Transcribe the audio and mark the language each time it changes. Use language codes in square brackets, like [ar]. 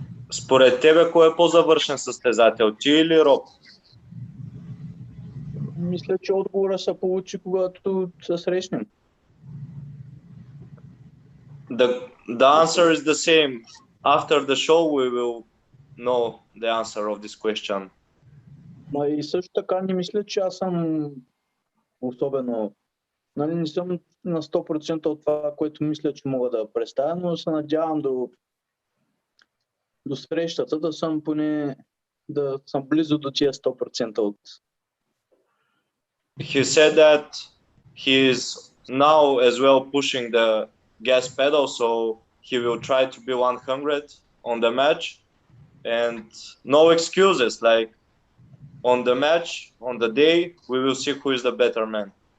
[bg] Според тебе, кой е по-завършен състезател, ти или Роб? Мисля, че отговора се получи, когато се срещнем. [en] The answer is the same. After the show, we will know the answer of this question. [bg] Ма и също така не мисля, че аз съм особено... Нали, не съм на 100% от това, което мисля, че мога да представя, но се надявам до срещата да съм поне да съм близо до тия 100% от... [en] He said that he is now as well pushing the gas pedal, so he will try to be 100 on the match, and no excuses. Like on the match, on the day, we will see who is the better man.